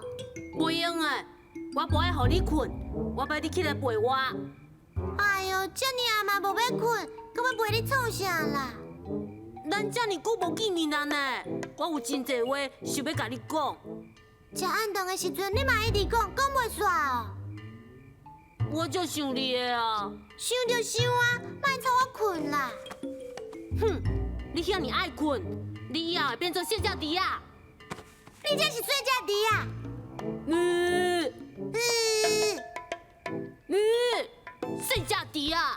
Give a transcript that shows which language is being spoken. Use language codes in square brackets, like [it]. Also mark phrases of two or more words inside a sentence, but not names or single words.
[nan] 袂用诶，我不爱互你困，我要你起来陪我。哎呦，遮尔暗嘛无要困，搁要陪你创啥啦？咱遮尔久无见面啊呢，我有真侪话想要甲你讲。食暗顿的时阵，你嘛一直讲袂煞哦。我就想你的啊！想就想啊，莫吵我困啦。哼，你遐尔爱困，你以后会变做睡觉猪啊！你这是睡觉猪啊！睡觉猪啊！